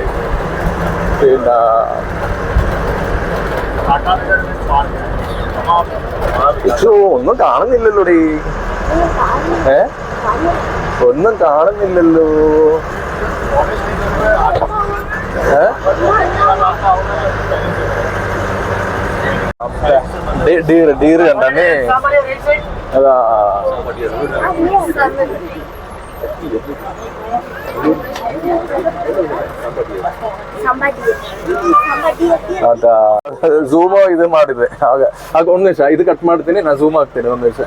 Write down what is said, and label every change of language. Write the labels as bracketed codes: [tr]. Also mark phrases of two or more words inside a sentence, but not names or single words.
[ml] പിന്നെ ഒന്നും കാണുന്നില്ലല്ലോടി. ഒന്നും കാണുന്നില്ലല്ലോ. ഡീർ കണ്ടേ. [kn] അതാ ಅದ ಝೂಮ್ ಇದು ಮಾಡಿದ್ರೆ ಆಗ ಒಂದು ನಿಮಿಷ ಇದು ಕಟ್ ಮಾಡ್ತೀನಿ, ನಾನು ಝೂಮ್ ಆಗ್ತೀನಿ ಒಂದು ನಿಮಿಷ.